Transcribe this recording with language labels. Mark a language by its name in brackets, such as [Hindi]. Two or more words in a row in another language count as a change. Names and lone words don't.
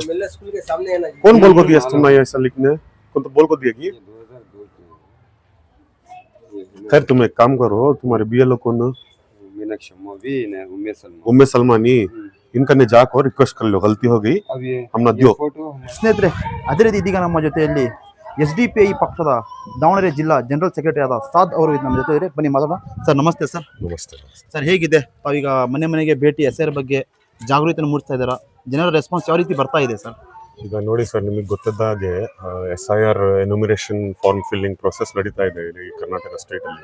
[Hindi] स्कूल के सामने है ना. कौन बोल को दिया तुमने ऐसा लिखने कौन तो बोल को दिया की. खैर तुम एक काम करो, तुम्हारे BLO कौन उम्मे सलमानी इनका ने जाकर रिक्वेस्ट कर लो, गलती हो गई हमने दियो. [Kannada] ಸ್ನೇಹಿತರೆ, ಅದೇ ರೀತಿ ಇದೀಗ ನಮ್ಮ ಜೊತೆಯಲ್ಲಿ SDPI ಪಕ್ಷದ ದಾವಣಗೆರೆ ಜಿಲ್ಲಾ [English] general secretary [Kannada] ಆದ ಸಾದ್ ಅವರು ನಮ್ಮ ಜೊತೆ ಇದ್ದಾರೆ. ಬನ್ನಿ ಮಾತಾಡೋಣ. ಸರ್ ನಮಸ್ತೆ. ಸರ್ ನಮಸ್ತೆ. ಸರ್ ಹೇಗಿದೆ ತಾವೀಗ ಮನೆ ಮನೆಗೆ ಭೇಟಿ SIR ಬಗ್ಗೆ ಜಾಗೃತಿಯನ್ನು ಮೂಡಿಸ್ತಾ ಇದ್ದೀರಾ? ಜನರ ರೆಸ್ಪಾನ್ಸ್ ಯಾವ ರೀತಿ ಬರ್ತಾ ಇದೆ ಸರ್? ಈಗ ನೋಡಿ ಸರ್, ನಿಮಗೆ ಗೊತ್ತಿದ್ದ ಹಾಗೆ SIR [English] enumeration form filling process [Kannada] ನಡೀತಾ ಇದೆ ಈ ಕರ್ನಾಟಕ ಸ್ಟೇಟಲ್ಲಿ.